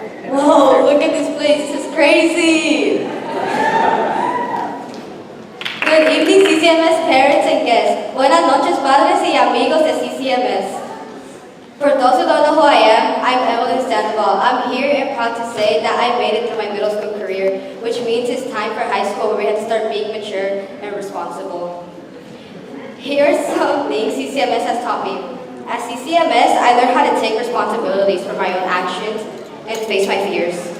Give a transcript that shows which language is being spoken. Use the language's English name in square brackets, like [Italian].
[English] Whoa, look at this place, this is crazy! Good evening, CCMS parents and guests. [Spanish] Buenas noches, padres y amigos de CCMS. [English] For those who don't know who I am, I'm Evelyn Sandoval. I'm here and proud to say that I made it through my middle school career, which means it's time for high school where we have to start being mature and responsible. Here are some things CCMS has taught me. At CCMS, I learned how to take responsibilities for my own actions and face my fears.